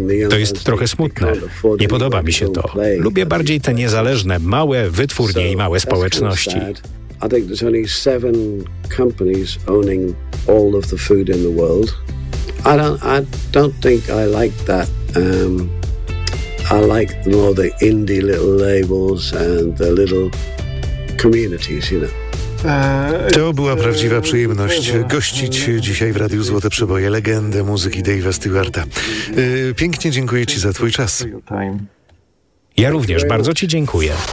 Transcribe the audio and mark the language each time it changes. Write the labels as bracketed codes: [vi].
[pl] To jest trochę smutne. Nie podoba mi się to. Lubię bardziej te niezależne, małe wytwórnie i małe społeczności. [en] I think there's only 7 companies owning all of the food in the world. I don't think I like that. I like more the indie little labels and the little communities, you know. [pl] To była prawdziwa przyjemność gościć dzisiaj w Radiu Złote Przeboje legendę muzyki Dave'a Stewarta. Pięknie dziękuję ci za twój czas. Ja również bardzo ci dziękuję.